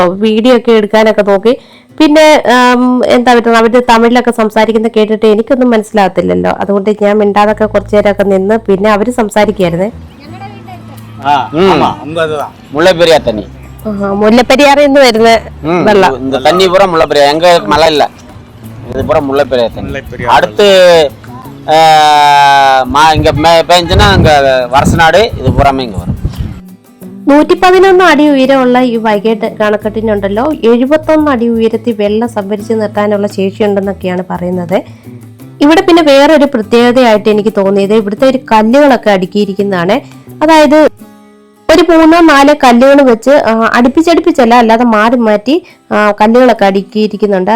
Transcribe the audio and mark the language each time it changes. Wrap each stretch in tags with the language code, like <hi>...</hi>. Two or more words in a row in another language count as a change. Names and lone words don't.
<ml>വീഡിയോ ഒക്കെ എടുക്കാനൊക്കെ നോക്കി. പിന്നെ എന്താ പറ്റുന്നത്, അവര് തമിഴിലൊക്കെ സംസാരിക്കുന്ന കേട്ടിട്ട് എനിക്കൊന്നും മനസ്സിലാകത്തില്ലല്ലോ. അതുകൊണ്ട് ഞാൻ മിണ്ടാതൊക്കെ കുറച്ചു നേരമൊക്കെ നിന്ന് പിന്നെ അവര് സംസാരിക്കായിരുന്നേ. മുല്ലപ്പെരിയാറിൽ നിന്ന് വരുന്ന വെള്ളം</ml> <ta>தண்ணி பூரா முல்லைப்பெரியார். எங்க மழை இல்ல, இது பூரா முல்லைப்பெரியார் தண்ணி. அடுத்து இங்க பெஞ்சுன்னா அங்க வரசநாடு இது பூராமே இங்க வரும்.</ta> <ml>111 അടി ഉയരമുള്ള ഈ വൈഗൈ അണക്കെട്ടിനുണ്ടല്ലോ 71 അടി ഉയരത്തിൽ വെള്ളം സംഭരിച്ചു നിർത്താനുള്ള ശേഷിയുണ്ടെന്നൊക്കെയാണ് പറയുന്നത്. ഇവിടെ പിന്നെ വേറൊരു പ്രത്യേകതയായിട്ട് എനിക്ക് തോന്നിയത് ഇവിടുത്തെ ഒരു കല്ലുകളൊക്കെ അടുക്കിയിരിക്കുന്നതാണ്. അതായത് ഒരു 3-4 കല്ലുകൾ വെച്ച് അടുപ്പിച്ചല്ല, അല്ലാതെ മാറി മാറ്റി കല്ലുകളൊക്കെ അടുക്കിയിരിക്കുന്നുണ്ട്.</ml>